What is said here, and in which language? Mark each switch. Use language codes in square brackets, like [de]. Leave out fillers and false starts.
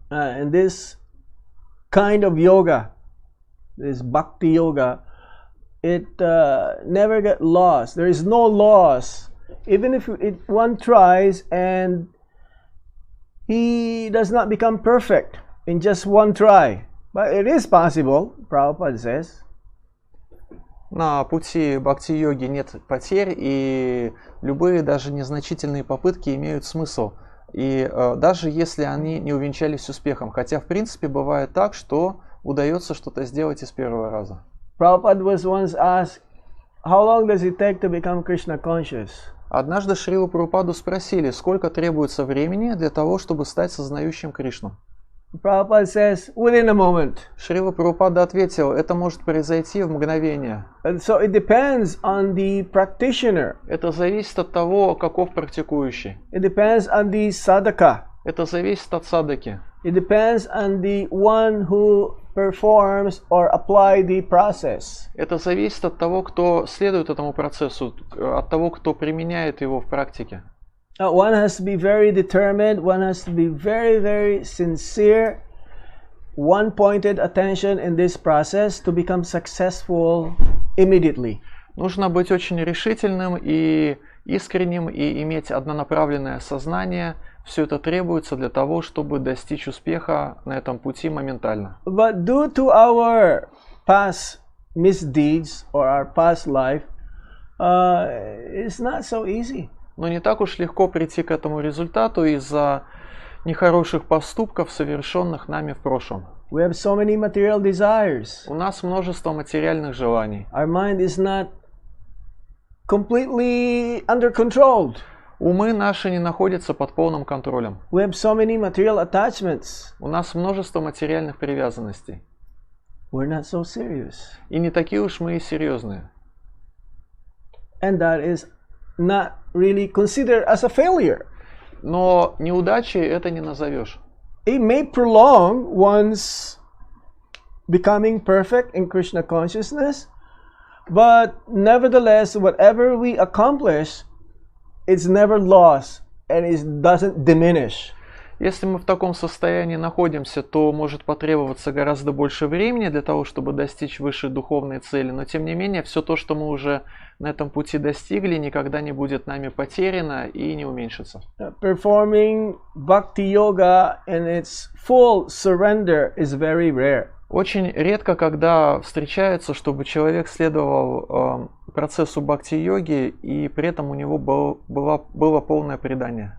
[en] And this kind of yoga, this bhakti yoga, it never get lost. There is no loss. Even if one tries and he does not become perfect in just one try. But it is possible, Prabhupada says. [ru] На пути бхакти-йоги нет потерь, и любые даже незначительные попытки имеют смысл. И даже если они не увенчались успехом. Хотя в принципе бывает так, что удается что-то сделать из первого раза. [en] Prabhupada was once asked, how long does it take to become Krishna conscious? [ru] Однажды Шрилу Прабхупаду спросили, сколько требуется времени для того, чтобы стать сознающим Кришну. [en] Prabhupada says, within a moment. [ru] Шрила Прабхупада ответил, это может произойти в мгновение. [en] And so it depends on the practitioner. [ru] Это зависит от того, каков практикующий. [en] It depends on the sadhaka. [ru] Это зависит от садаки. [en] It depends on the one who performs or apply the process. [ru] Это зависит от того, кто следует этому процессу, от того, кто применяет его в практике. [en] One has to be very determined, one has to be very, very sincere, one-pointed attention in this process to become successful immediately. [ru] Нужно быть очень решительным и искренним и иметь однонаправленное сознание. Все это требуется для того, чтобы достичь успеха на этом пути моментально. [en] But due to our past misdeeds or our past life, it's not so easy. [ru] Но не так уж легко прийти к этому результату из-за нехороших поступков, совершенных нами в прошлом. [en] We have so many material desires. [ru] У нас множество материальных желаний. [en] Our mind is not completely under control. [ru] Умы наши не находятся под полным контролем. [en] We have so many material attachments. [ru] У нас множество материальных привязанностей. [en] We're not so serious. [ru] И не такие уж мы и серьезные. [en] And that is not really considered as a failure. [ru] Но неудачей это не назовешь. [en] It may prolong one's becoming perfect in Krishna consciousness, but nevertheless, whatever we accomplish, it's never lost and it doesn't diminish. [ru] Если мы в таком состоянии находимся, то может потребоваться гораздо больше времени для того, чтобы достичь высшей духовной цели. Но тем не менее, все то, что мы уже на этом пути достигли, никогда не будет нами потеряно и не уменьшится. [en] Performing bhakti yoga in its full surrender is very rare. [ru] Очень редко, когда встречается, чтобы человек следовал процессу бхакти-йоги, и при этом у него было полное предание.